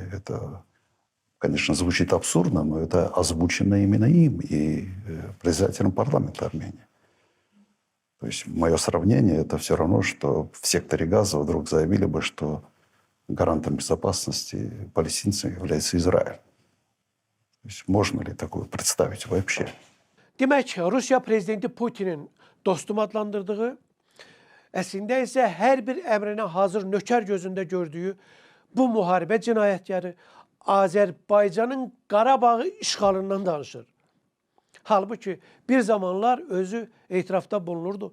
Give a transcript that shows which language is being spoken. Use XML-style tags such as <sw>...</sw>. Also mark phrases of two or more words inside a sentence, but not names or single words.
<ru>Это, конечно, звучит абсурдно, но это озвучено именно им и председателем парламента Армении. То есть мое сравнение – это все равно, что в секторе Газа вдруг заявили бы, что гарантом безопасности палестинцам является Израиль. То есть можно ли такое представить вообще?</ru> <az>Demək, Rusiya prezidenti Putinin dostum adlandırdığı, əslində isə hər bir əmrinə hazır nökər gözündə gördüyü bu müharibə cinayətləri Azərbaycanın Qarabağı işğalından danışır. Halbuki bir zamanlar özü etirafda bulunurdu.</az>